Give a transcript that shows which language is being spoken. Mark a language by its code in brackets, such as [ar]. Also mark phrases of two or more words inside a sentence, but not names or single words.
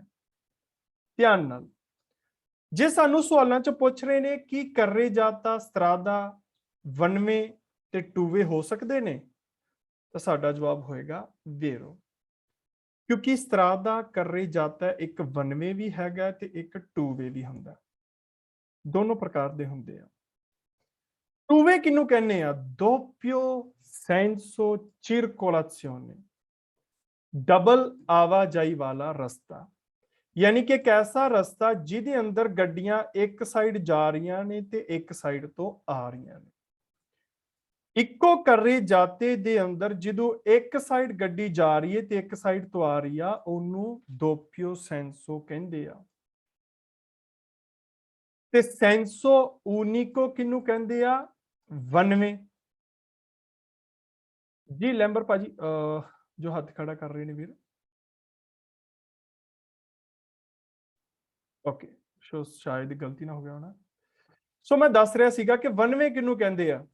[pa] ਧਿਆਨ ਨਾਲ, ਜੇ ਸਾਨੂੰ ਸਵਾਲਾਂ ਚ ਪੁੱਛ ਰਹੇ ਨੇ ਕਿ [it] carreggiate strada [pa] ਵਨਵੇ ਤੇ [en] two way [pa] ਹੋ ਸਕਦੇ ਨੇ, ਤਾਂ ਸਾਡਾ ਜਵਾਬ ਹੋਏਗਾ ਵੇਰੋ, ਕਿਉਂਕਿ [it] strada carreggiate [pa] ਇੱਕ ਵਨਵੇ ਵੀ ਹੈਗਾ ਤੇ ਇੱਕ [en] two way [pa] ਵੀ ਹੁੰਦਾ, ਦੋਨੋਂ ਪ੍ਰਕਾਰ ਦੇ ਹੁੰਦੇ ਆ। [en] two way [pa] ਕਿਹਨੂੰ ਕਹਿੰਦੇ ਆ? [it] doppio senso circolazione, [pa] ਡਬਲ ਆਵਾਜਾਈ ਵਾਲਾ ਰਸਤਾ। ਯਾਨੀ ਕਿ ਇੱਕ ਐਸਾ ਰਸਤਾ ਜਿਹਦੇ ਅੰਦਰ ਗੱਡੀਆਂ ਇੱਕ ਸਾਈਡ ਜਾ ਰਹੀਆਂ ਨੇ ਤੇ ਇੱਕ ਸਾਈਡ ਤੋਂ ਆ ਰਹੀਆਂ ਨੇ। ਇੱਕੋ carreggiate ਦੇ ਅੰਦਰ ਜਦੋਂ ਇੱਕ ਸਾਈਡ ਗੱਡੀ ਜਾ ਰਹੀ ਹੈ ਤੇ ਇੱਕ ਸਾਈਡ ਤੋਂ ਆ ਰਹੀ ਆ, ਉਹਨੂੰ [it] doppio senso [pa] ਕਹਿੰਦੇ ਆ। ਤੇ [it] senso unico [pa] ਕਿਹਨੂੰ ਕਹਿੰਦੇ ਆ? ਵਨਵੇਂ। ਜੀ ਲੈਂਬਰ ਭਾਜੀ ਜੋ ਹੱਥ ਖੜਾ ਕਰ ਰਹੇ ਨੇ ਵੀਰ, ਓਕੇ, ਸੋ ਸ਼ਾਇਦ ਗਲਤੀ ਨਾ ਹੋ ਗਿਆ ਹੋਣਾ। ਸੋ ਮੈਂ ਦੱਸ ਰਿਹਾ ਸੀਗਾ ਕਿ ਵਨਵੇਂ ਕਿਹਨੂੰ ਕਹਿੰਦੇ ਆ?